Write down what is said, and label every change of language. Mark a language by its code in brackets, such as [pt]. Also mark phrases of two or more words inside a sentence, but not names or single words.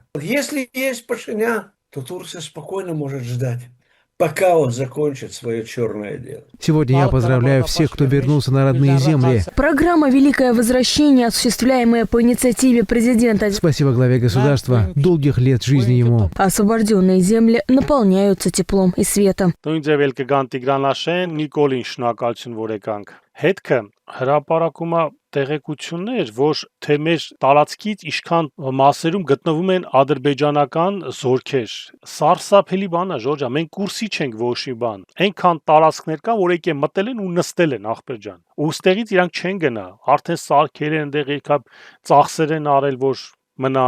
[ru] Если есть Пашинян, то Турция спокойно может ждать, пока он закончит свое черное дело. Сегодня я поздравляю всех, кто вернулся на родные земли. Программа «Великое возвращение», осуществляемая по инициативе президента. Спасибо главе государства. Долгих лет жизни ему. Освобожденные земли наполняются теплом и светом. [hy] Հետքը հրապարակում է տեղեկություններ, որ թե մեր տարածքից ինչքան մասերում գտնվում են ադրբեջանական զորքեր։ Սարսափելի բան է, Ժորժա, մենք կուրսի չենք ոչի բան։ Այնքան տարածքներ կան, որ եկե մտել են ու նստել են ախպերջան։ Ու ստեղից իրանք չեն գնա, արդեն սարքեր են այնտեղ եկա ծախսեր են արել, որ մնան։